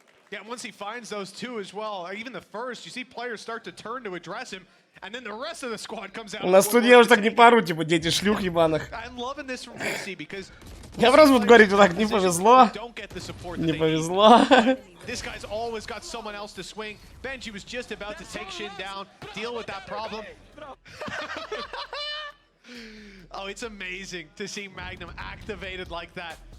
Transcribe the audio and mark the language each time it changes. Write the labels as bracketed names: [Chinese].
[English] Yeah, once he finds those two as well, even the first, you see players start to turn to address him, and then the rest of the squad comes out. [Russian] На студии я уже так не пару, типа, дети шлюх ебаных. [English] I'm loving this from KC because [Russian] я просто буду говорить вот так, не повезло. Не повезло. [English] This guy's always got someone else to swing. Benji was just about to take Shin down, deal with that problem. Oh, it's amazing to see Magnum activated like that.